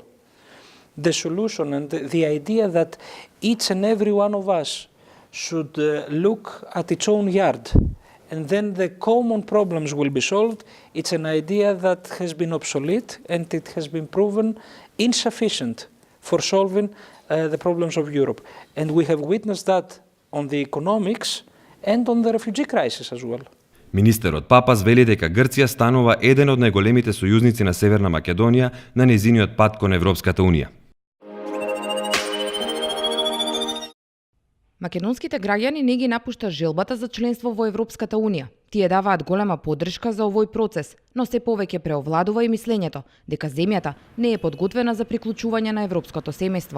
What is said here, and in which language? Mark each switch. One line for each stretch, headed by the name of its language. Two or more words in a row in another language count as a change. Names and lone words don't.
English: The solution and the idea that each and every one of us should look at its own yard and then the common problems will be solved, it's an idea that has been obsolete and it has been proven insufficient for solving the problems of Europe. And we have witnessed that on the economics and on the refugee crisis as well.
Macedonian: Министерот Папас вели дека Грција станува еден од најголемите сојузници на Северна Македонија на нејзиниот пат кон Европската Унија. Македонските граѓани не ги напушта желбата за членство во Европската Унија. Тие даваат голема поддршка за овој процес, но се повеќе преовладува и мислењето дека земјата не е подготвена за приклучување на европското семејство.